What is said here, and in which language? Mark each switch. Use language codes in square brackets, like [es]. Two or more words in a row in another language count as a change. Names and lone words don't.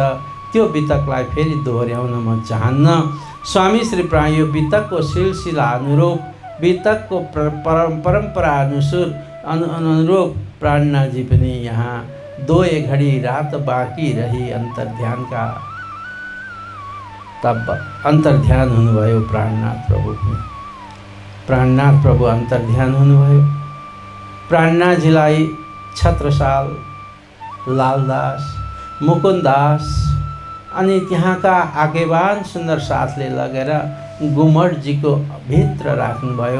[ne] त्यो बितकलाई फेरि दोहोर्याउन म चाहन्न। स्वामी श्री प्राण यो बितकको सिलसिला अनुरूप, बितकको परम्परा अनुरूप प्राणनाथजी पनि यहाँ [hi] 2 घड़ी रात बाँकी रही [ne] अंतर्ध्यानका तब अंतर्ध्यान हुनुभयो प्राणनाथ प्रभु। प्राणनाथ प्रभु अंतर्ध्यान हुनुभयो। प्राणनाथजीलाई छत्रसाल, लालदास, मुकुन्ददास अनि त्यहाँका आगेवान सुन्दर साथले लगेर गुमटजीको भित्र राख्नुभयो।